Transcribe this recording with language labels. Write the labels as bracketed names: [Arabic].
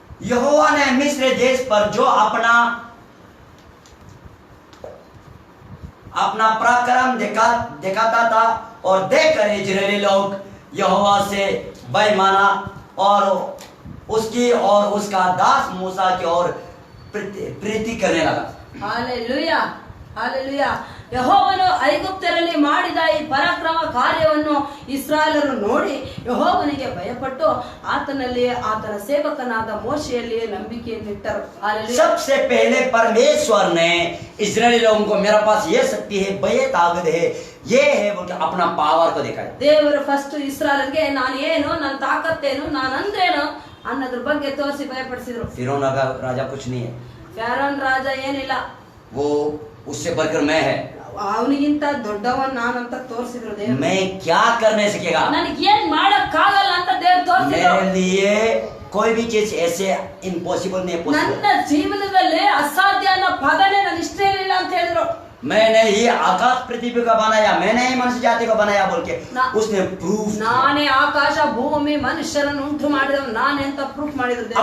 [Hindi] यहोवा ने मिस्र देश पर जो अपना पराक्रम दिखाता था और देखकर इजरायली लोग यहोवा से भय माना और उसकी और उसका दास मूसा की ओर प्रीति करने लगा। [Kannada] Hallelujah, hallelujah. ಯೆಹೋವನು ಐಗುಪ್ತರಲ್ಲಿ ಮಾಡಿದ ಈ ಪರಾಕ್ರಮ ಕಾರ್ಯವನ್ನು ಇಸ್ರಾಯೇಲರು ನೋಡಿ ಯೆಹೋವನಿಗೆ ಭಯಪಟ್ಟು ಆತನಲ್ಲಿ ಆತನ ಸೇವಕನಾದ ಮೋಶೆಯಲ್ಲಿಯೇ ನಂಬಿಕೆಯನ್ನಿಟ್ಟರು. ಹಾಲೆಲೂಯಾ. [Hindi] सबसे पहले परमेश्वर ने इजरायली लोगों को, मेरे पास ये शक्ति है, ये ताकत है, ये है, बोल के अपना पावर को दिखाया। [Kannada] ದೇವರು ಫಸ್ಟ್ ಇಸ್ರಾಯೇಲ್ಗೆ ನಾನು ಏನು, ನನ್ನ ತಾಕತ್ತೇನು, ನಾನಂದ್ರೇನು ಅನ್ನೋದ್ರ ಬಗ್ಗೆ ತೋರಿಸಿ ಭಯಪಡಿಸಿದ್ರು. [Hindi] फिरौन राजा कुछ नहीं है, [Kannada] ಫೇರೋನ್ ರಾಜ ಏನಿಲ್ಲ, [Hindi] वो उससे बढ़कर मैं है, [Kannada] ಅವನಿಗಿಂತ ದೊಡ್ಡವನ್ ನಾನಂತ ತೋರಿಸಿದ್ರು ದೇವ್ರು. [Hindi] मैं क्या करने सकेगा, [Kannada] ನನಗೆ ಏನ್ ಮಾಡಕ್ಕಾಗಲ್ಲ ಅಂತ ದೇವ್ರು ತೋರಿಸಿದ್ರು. [Hindi] मेरे लिए कोई भी चीज ऐसे इम्पॉसिबल नहीं है, [Kannada] ನನ್ನ [English] possible। [Kannada] ಜೀವನದಲ್ಲಿ ಅಸಾಧ್ಯ ಅನ್ನೋ ಪದನೇ ನಾನು ಇಷ್ಟ ಇರಲಿಲ್ಲ ಅಂತ ಹೇಳಿದ್ರು. [Hindi] मैंने ही आकाश पृथ्वी को बनाया, मैंने ही मनुष्य जाति को बनाया बोल के उसने प्रूफ, [Kannada] ನಾನೇ ಆಕಾಶ ಭೂಮಿ ಮನುಷ್ಯರನ್ನು ಉಂಟು ಮಾಡಿದವ ನಾನೇ ಅಂತ ಪ್ರೂಫ್ ಮಾಡಿದ್ರು ದೇವ್ರು.